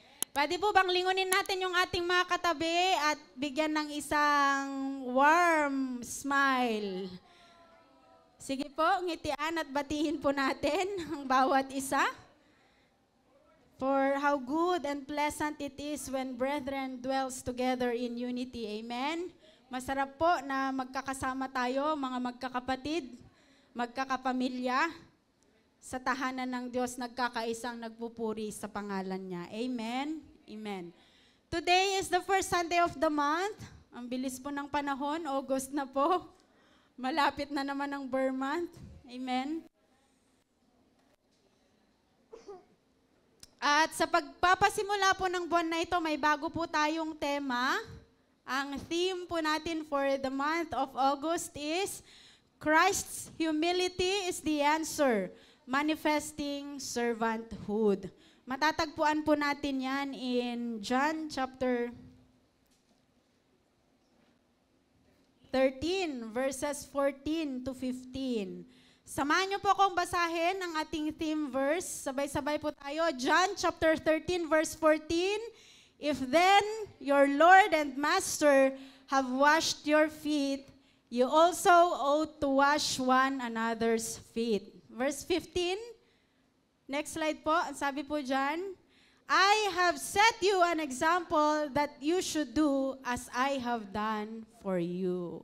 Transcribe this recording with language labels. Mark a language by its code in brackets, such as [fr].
[tl] Pwede po bang lingunin natin yung ating mga katabi at bigyan ng isang [en] warm smile? [tl] Sige po, ngitian at batiin po natin ang bawat isa. [en] For how good and pleasant it is when brethren dwells together in unity. Amen? [tl] Masarap po na magkakasama tayo, mga magkakapatid, magkakapamilya, sa tahanan ng Diyos, nagkakaisang nagpupuri sa pangalan niya. Amen? Amen. [en] Today is the first Sunday of the month. [tl] Ang bilis po ng panahon, August na po. Malapit na naman ang Burr month. Amen? At sa pagpapasimula po ng buwan na ito, may bago po tayong tema. Ang theme po natin [en] for the month of August is Christ's humility is the answer. Manifesting servanthood. [tl] Matatagpuan po natin yan [en] in John chapter 13, verses 14 to 15. [tl] Samahan niyo po akong basahin ang ating theme verse. Sabay-sabay po tayo. [en] John chapter 13, verse 14. If then your Lord and Master have washed your feet, you also ought to wash one another's feet. Verse 15, next slide po, [tl] ang sabi po dyan, [en] I have set you an example that you should do as I have done for you.